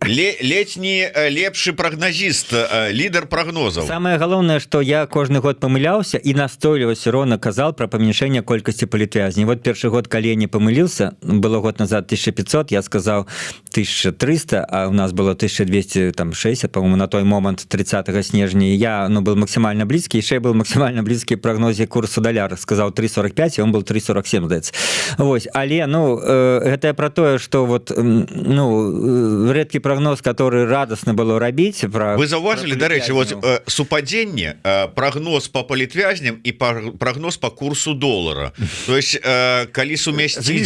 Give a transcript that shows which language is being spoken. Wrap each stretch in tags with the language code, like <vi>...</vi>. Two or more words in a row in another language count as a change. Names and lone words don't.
<be>летні лепшы прагназіст, лідар прагнозаў. Самае галоўнае, што я кожны год памыляўся і настойліва ўсё роўна казал пра памяншэнне колькасці палітвязней. Вот першы год, калі я не памыліўся, было год назад 1500, я сказаў 1300, а у нас было 1260, по-моему, на той момант 30 снежня.</be> <ru>Я, ну, был максимально близкий, яшчэ был максимально близкий к прогнозе курсу даляра.</ru> <be>Сказаў 3,45, і</be> <ru>он был</ru> <be>3,47, здаецца. Вось, але, ну, гэта пра тое, што вот, ну, рэдкі прагноз, который радасна было рабіць. Вы заўважылі, дарэчы, вот супадзенне, прагноз по палітвязням і прагноз по курсу долара.</be> <ru>То есть,</ru> <be>калі сумясціць...</be>